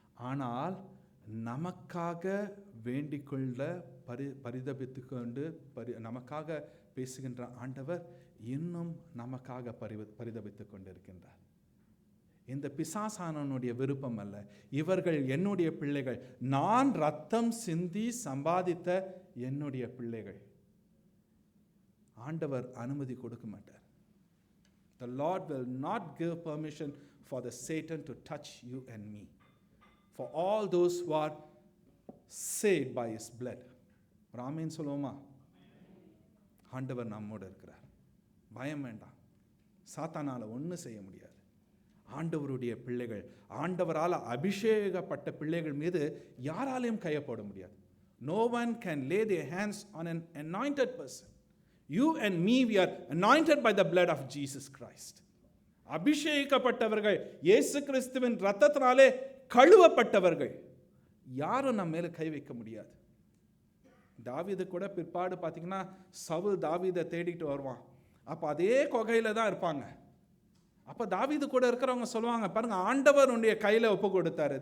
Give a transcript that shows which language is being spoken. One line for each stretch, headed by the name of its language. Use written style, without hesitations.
Tamil: ஆனால் நமக்காக வேண்டிக்கொள்ள பரிதபித்து கொண்டு நமக்காக பேசுகின்ற ஆண்டவர் இன்னும் நமக்காக பரிதபித்து கொண்டிருக்கின்றார். இந்த பிசாசானவனுடைய விருப்பம் அல்ல, இவர்கள் என்னுடைய பிள்ளைகள், நான் ரத்தம் சிந்தி சம்பாதித்த என்னுடைய பிள்ளைகள். ஆண்டவர் அனுமதி கொடுக்க மாட்டார்.
English: The Lord will not give permission for the Satan to touch you and me. For all those who are saved by his blood.
Tamil: Ramen சொல்லுவோமா? ஆண்டவர் நம்மோடு இருக்கிறார், பயம் வேண்டாம். சாத்தானால ஒன்றும் செய்ய முடியாது. ஆண்டவருடைய பிள்ளைகள், ஆண்டவரால் அபிஷேகப்பட்ட பிள்ளைகள் மீது யாராலையும் கையை போட முடியாது.
English: No one can lay their hands on an anointed person. You and me, we are anointed by the blood of Jesus Christ.
Tamil: அபிஷேகிக்கப்பட்டவர்கள், இயேசு கிறிஸ்துவின் இரத்தத்தினாலே கழுவப்பட்டவர்கள். யாரும் நம்ம மேல கை வைக்க முடியாது. தாவீது கூட பிற்பாடு பார்த்தீங்கன்னா சவுல் தாவீதை தேடிட்டு வருவான். அப்போ அதே குகையில் தான் இருப்பாங்க. அப்போ தாவீது கூட இருக்கிறவங்க சொல்லுவாங்க, பாருங்க ஆண்டவர் உன்னுடைய கையில் ஒப்பு கொடுத்தாரு.